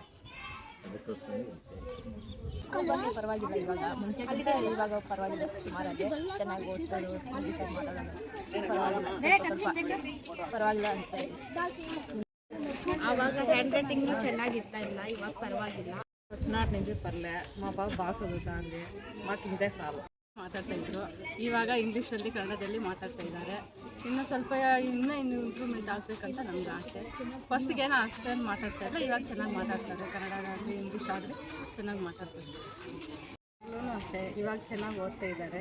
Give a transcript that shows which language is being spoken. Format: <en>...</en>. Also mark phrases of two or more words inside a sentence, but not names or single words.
<kn>ಅದಕ್ಕೋಸ್ಕರ ಸ್ಕೂಲ್ ಬಗ್ಗೆ ಪರವಾಗಿಲ್ಲ, ಇವಾಗ ಮುಂಚೆಗಿಂತ ಇವಾಗ ಪರವಾಗಿಲ್ಲ. ಸುಮಾರಾಗಿ ಚೆನ್ನಾಗಿ ಓದ್ತಾರೆ, ಇಂಗ್ಲೀಷಲ್ಲಿ ಮಾತಾಡೋದು ಪರವಾಗಿಲ್ಲ ಅಂತ. ಆವಾಗ</kn> <en>hand writing</en> <kn>ಚೆನ್ನಾಗಿರ್ತಾ ಇಲ್ಲ, ಇವಾಗ ಪರವಾಗಿಲ್ಲ.</kn> <te>వచ్చినాటి నుంచి పర్లే, మా పాప బాగా చదువుతుంది, మాకు ఇంతే సార్ ಮಾತಾಡ್ತಾಯಿದ್ರು.</te> <kn>ಇವಾಗ ಇಂಗ್ಲೀಷಲ್ಲಿ ಕನ್ನಡದಲ್ಲಿ ಮಾತಾಡ್ತಾ ಇದ್ದಾರೆ. ಇನ್ನು ಸ್ವಲ್ಪ ಇನ್ನೂ ಇಂಪ್ರೂವ್ಮೆಂಟ್ ಆಗಬೇಕಂತ ನಮ್ಗೆ ಆಸೆ. ಫಸ್ಟ್ಗೇನೋ ಅಷ್ಟೇನು ಮಾತಾಡ್ತಾ ಇಲ್ಲ, ಇವಾಗ ಚೆನ್ನಾಗಿ ಮಾತಾಡ್ತಾರೆ. ಕನ್ನಡದಲ್ಲಿ ಇಂಗ್ಲೀಷ್ ಆದರೆ ಚೆನ್ನಾಗಿ ಮಾತಾಡ್ತಾರೆ. ಅಷ್ಟೇ, ಇವಾಗ ಚೆನ್ನಾಗಿ ಓದ್ತಾ ಇದ್ದಾರೆ.</kn>